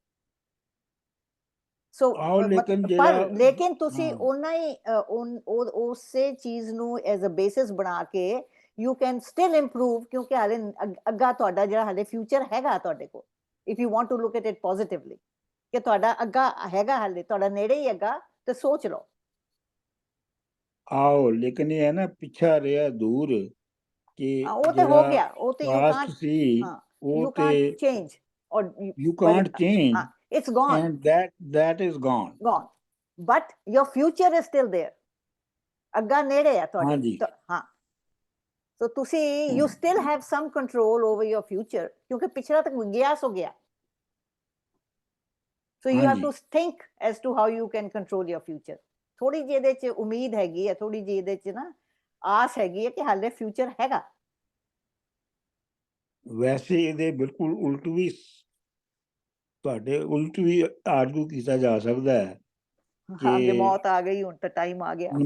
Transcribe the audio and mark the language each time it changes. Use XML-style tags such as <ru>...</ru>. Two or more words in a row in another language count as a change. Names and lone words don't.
<pa>ਸੋ ਲੇਕਿਨ ਤੁਸੀਂ ਉਹਨਾਂ ਹੀ ਉਸੇ ਚੀਜ਼ ਨੂੰ</pa> <en>as a basis</en> <pa>ਬਣਾ ਕੇ</pa> <en>you can still improve</en> <pa>ਕਿਉਂਕਿ ਹਾਲੇ ਅੱਗਾ ਤੁਹਾਡਾ ਜਿਹੜਾ ਹਾਲੇ ਫਿਊਚਰ ਹੈਗਾ ਤੁਹਾਡੇ ਕੋਲ</pa> <en>if you want to look at it positively</en> <pa>ਕਿ ਤੁਹਾਡਾ ਅੱਗਾ ਹੈਗਾ ਹਾਲੇ ਤੁਹਾਡਾ ਨੇੜੇ ਹੀ ਹੈਗਾ ਤੇ ਸੋਚ ਲਓ ਆਓ ਲੇਕਿਨ ਇਹ ਹੈ ਨਾ ਪਿੱਛਾ ਰਿਹਾ ਦੂਰ ਕਿ ਉਹ ਤੇ ਹੋ ਗਿਆ ਉਹ ਤੇ</pa> <en>you can't change or you can't change it's gone and that is gone but your future is still there</en> <pa>ਅੱਗਾ ਨੇੜੇ ਹੈ ਤੁਹਾਡੇ ਹਾਂ so ਤੁਸੀਂ</pa> <en>you still have some control over your future</en> <pa>ਕਿਉਂਕਿ ਪਿਛਲਾ ਤੱਕ ਗਿਆ ਸੋ ਗਿਆ</pa> <en>so you have to think as to how you can control your future</en> <pa>ਥੋੜੀ ਜਿਹੀ ਇਹਦੇ ਚ ਉਮੀਦ ਹੈਗੀ ਹੈ ਥੋੜੀ ਜਿਹੀ ਇਹਦੇ ਚ ਨਾ ਆਸ ਹੈਗੀ ਹੈ ਕਿ ਹਾਲੇ ਫਿਊਚਰ ਹੈਗਾ ਵੈਸੇ ਇਹਦੇ ਬਿਲਕੁਲ ਉਲਟ ਵੀ ਤੁਹਾਡੇ ਉਲਟ ਵੀ ਆਰਗੂ ਕੀਤਾ ਜਾ ਸਕਦਾ ਹੈ ਕਿ ਮੌਤ ਆ ਗਈ ਹੁਣ ਤਾਂ ਟਾਈਮ ਆ ਗਿਆ</pa>